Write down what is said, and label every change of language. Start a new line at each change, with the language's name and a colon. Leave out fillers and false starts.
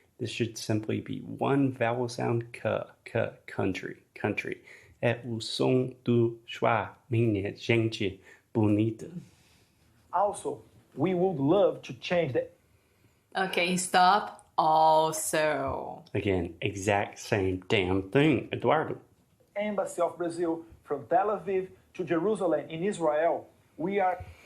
English: This should simply be one vowel sound, country.
Portuguese: É o som do schwa, minha gente bonita.
English: Also, we would love to change the... Okay, stop. Also. Again, exact same damn thing, Eduardo. Embassy of Brazil from Tel Aviv to Jerusalem in Israel. We are...